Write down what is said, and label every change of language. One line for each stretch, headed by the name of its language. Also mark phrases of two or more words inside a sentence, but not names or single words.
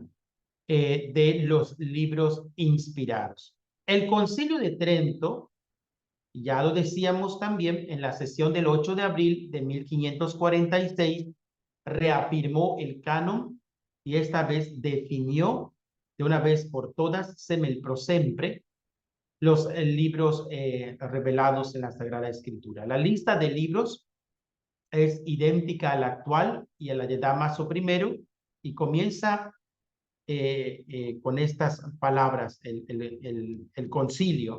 Spanish: De los libros inspirados. El Concilio de Trento, ya lo decíamos también en la sesión del 8 de abril de 1546, reafirmó el canon y esta vez definió de una vez por todas,
Latin: semel pro sempre,
Spanish: los libros revelados en la Sagrada Escritura. La lista de libros es idéntica a la actual y a la de Damaso I y comienza con estas palabras el concilio.